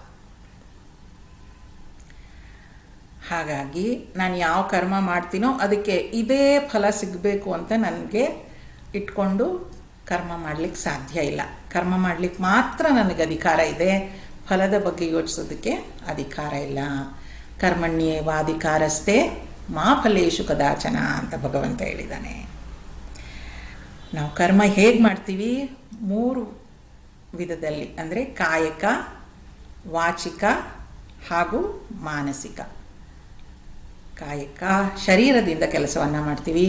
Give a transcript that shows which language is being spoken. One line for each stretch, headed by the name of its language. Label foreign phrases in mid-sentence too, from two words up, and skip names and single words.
Kannada: ಹಾಗಾಗಿ ನಾನು ಯಾವ ಕರ್ಮ ಮಾಡ್ತೀನೋ ಅದಕ್ಕೆ ಇದೇ ಫಲ ಸಿಗಬೇಕು ಅಂತ ನನಗೆ ಇಟ್ಕೊಂಡು ಕರ್ಮ ಮಾಡಲಿಕ್ಕೆ ಸಾಧ್ಯ ಇಲ್ಲ. ಕರ್ಮ ಮಾಡಲಿಕ್ಕೆ ಮಾತ್ರ ನನಗೆ ಅಧಿಕಾರ ಇದೆ, ಫಲದ ಬಗ್ಗೆ ಯೋಚಿಸೋದಕ್ಕೆ ಅಧಿಕಾರ ಇಲ್ಲ.
Sanskrit: ಕರ್ಮಣ್ಯೇವಾಧಿಕಾರಸ್ಥೆ ಮಾ ಫಲೇಶು ಕದಾಚನ
Kannada: ಅಂತ ಭಗವಂತ ಹೇಳಿದ್ದಾನೆ. ನಾವು ಕರ್ಮ ಹೇಗೆ ಮಾಡ್ತೀವಿ? 3 ವಿಧದಲ್ಲಿ, ಅಂದರೆ ಕಾಯಕ, ವಾಚಿಕ ಹಾಗೂ ಮಾನಸಿಕ. ಕಾಯಕ ಶರೀರದಿಂದ ಕೆಲಸವನ್ನು ಮಾಡ್ತೀವಿ.